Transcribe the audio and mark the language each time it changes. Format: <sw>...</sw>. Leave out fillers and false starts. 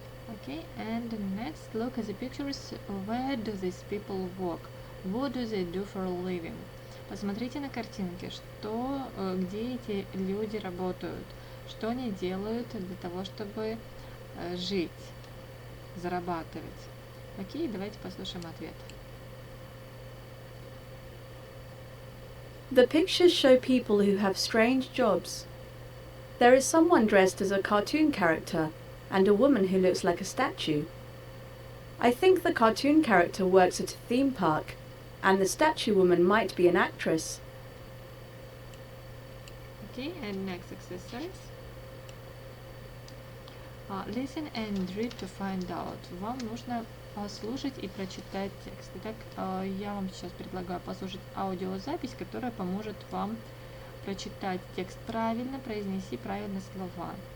<en>Okay, and next look at the pictures. Where do these people work? What do they do for a living?</en> <ru>Посмотрите на картинки, где эти люди работают, что они делают для того, чтобы жить, зарабатывать. Окей, давайте послушаем ответ.</ru> <en>The pictures show people who have strange jobs. There is someone dressed as a cartoon character and a woman who looks like a statue. I think the cartoon character works at a theme park and the statue woman might be an actress. Okay, and next exercise. Listen and read to find out.</en> <ru>Вам нужно послушать и прочитать текст. Итак, я вам сейчас предлагаю послушать аудиозапись, которая поможет вам прочитать текст правильно, произнести правильно слова.</ru>